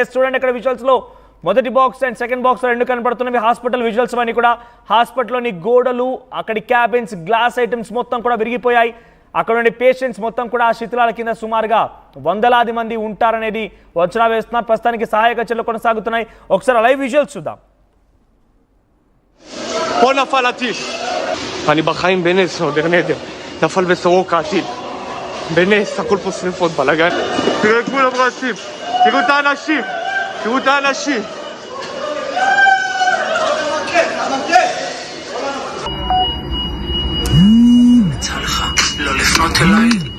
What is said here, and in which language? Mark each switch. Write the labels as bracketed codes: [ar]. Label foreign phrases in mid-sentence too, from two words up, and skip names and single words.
[te] చూడండి, ఇక్కడ విజువల్స్లో మొదటి [en] box and second box [te] రెండు కనపడుతున్నవి [en] hospital visuals [te] అన్నీ కూడా. హాస్పిటల్లోని గోడలు, అక్కడి క్యాబిన్స్, [en] glass items [te] మొత్తం కూడా విరిగిపోయాయి. అక్కడ నుండి పేషెంట్స్ మొత్తం కూడా ఆ శిథిలాల కింద సుమారుగా వందలాది మంది ఉంటారనేది అంచనా వేస్తున్నారు. ప్రస్తుతానికి సహాయక చర్యలు కొనసాగుతున్నాయి. ఒకసారి [en] live visuals [te] చూద్దాం. [he] אני בחיים בנס, עוד נדר. נפל בסורוקה הטיל. בנס, הכל פה שריפות, בלגן. תראו את כולם רצים. תראו את האנשים. תראו את האנשים. יצא לך לא לפנות אליי.